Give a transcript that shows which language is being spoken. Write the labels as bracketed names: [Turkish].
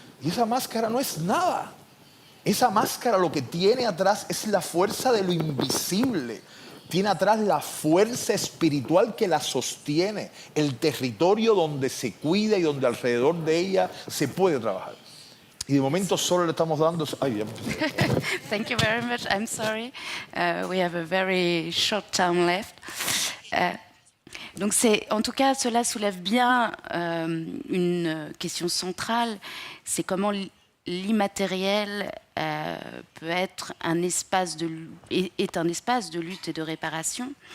[Spanish] Y esa máscara no es nada. Esa máscara lo que tiene atrás es la fuerza de lo invisible. Tiene atrás la fuerza espiritual que la sostiene, el territorio donde se cuida y donde alrededor de ella se puede trabajar. Y de momento solo le estamos dando... Ay, [English] Thank you very much. I'm sorry. We have a very short time left. [French] Donc en tout cas, cela soulève bien une question centrale, c'est comment l'immatériel peut être un espace est un espace de lutte et de réparation.